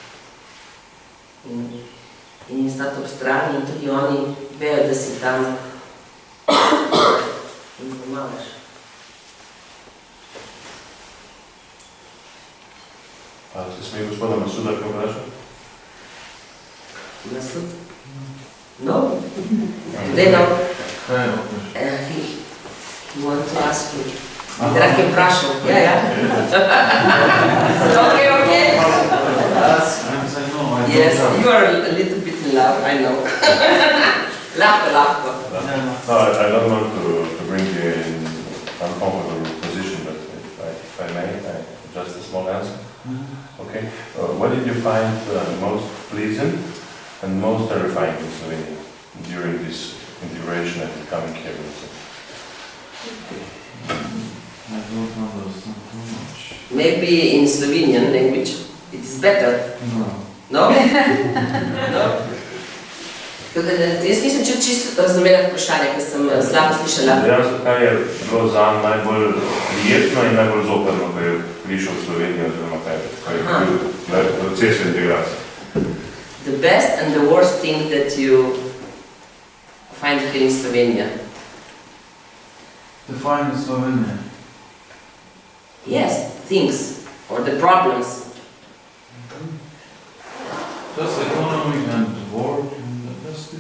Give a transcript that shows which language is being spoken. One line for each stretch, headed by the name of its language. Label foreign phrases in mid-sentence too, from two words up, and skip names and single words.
Slovenian: In jim stati ob strani in tudi oni vejo, da si tam in pomagaš. A se smije gospoda Masuda kaj vprašati? Masud? No?
English: Today no. He want to ask you.
Slovenian: Drag je vprašal. Ja.
English: Okay. Yes, you are a little bit loud, I know.
Slovenian: Lahko.
English: I don't want to bring you in uncomfortable position, but if I may, just a small answer. Okay. What did you find most pleasant and most terrifying in Slovenia during this integration and becoming here? I don't understand too much. Maybe in Slovenian language it is better. No. No? No?
Slovenian: Jaz nisem čisto razumela vprašanje, ker sem slabo slišala. Dejansko, kaj je bilo zanj najbolj prijetno in najbolj zoprno, ko je prišel v Slovenijo oziroma kaj je bil proces integracije?
English: The best and the worst thing that you find here in Slovenia? To find in Slovenia? Yes, things or the problems. Just economy and work and that's it.